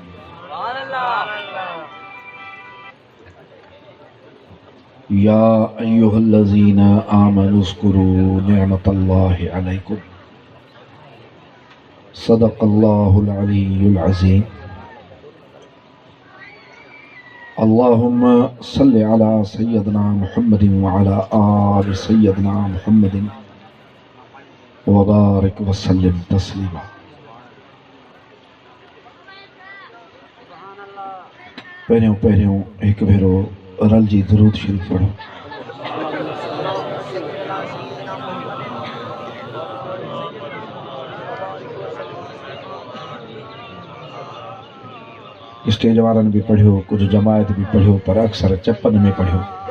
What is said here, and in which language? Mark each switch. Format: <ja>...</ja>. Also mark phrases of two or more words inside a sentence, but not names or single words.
<ar>يا أيها الذين آمنوا اذكروا نعمة الله عليكم صدق الله العلي العظيم. اللهم صل على سيدنا محمد وعلى آل سيدنا محمد وبارك وسلم تسليما.</ar> <sd>पहिरियों एक भेरो रल जी दुरूद शरीफ पढ़ो। स्टेज वारनि भी पढ़ियो, कुछ जमायत भी पढ़ियो, पर अक्सर चपन में पढ़ियो।</sd>